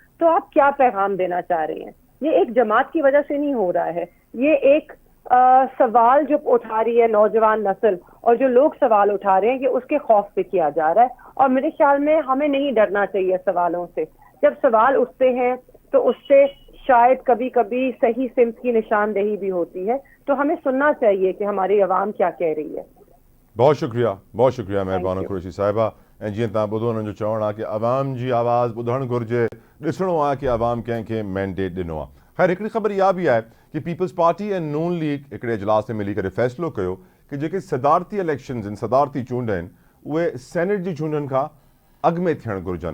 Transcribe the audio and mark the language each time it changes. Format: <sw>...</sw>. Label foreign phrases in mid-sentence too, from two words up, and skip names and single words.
<ur>تو آپ کیا پیغام دینا چاہ رہے ہیں؟ یہ ایک جماعت کی وجہ سے نہیں ہو رہا ہے, یہ ایک سوال جو اٹھا رہی ہے نوجوان نسل اور جو لوگ سوال اٹھا رہے ہیں کہ اس کے خوف سے کیا جا رہا ہے. اور میرے خیال میں ہمیں نہیں ڈرنا چاہیے سوالوں سے. جب سوال اٹھتے ہیں تو اس سے شاید کبھی کبھی صحیح سمت کی نشاندہی بھی ہوتی ہے. تو ہمیں سننا چاہیے کہ ہماری عوام کیا کہہ رہی ہے. بہت شکریہ مہربانو قریشی صاحبہ.</ur> <sd>ऐं जीअं तव्हां ॿुधो हुननि जो चवणु आहे की आवाम जी आवाज़ ॿुधणु घुरिजे, ॾिसणो आहे की आवाम कंहिंखे मैंडेट ॾिनो आहे. ख़ैर हिकिड़ी ख़बर इहा बि आहे की पीपल्स पार्टी ऐं नून लीग हिकिड़े इजलास में मिली करे फ़ैसिलो कयो की जेके सदारती इलेक्शन्स आहिनि, सदारती चूंड आहिनि, उहे सेनेट जी चूंडनि खां अॻु में थियणु घुरिजनि.</sd>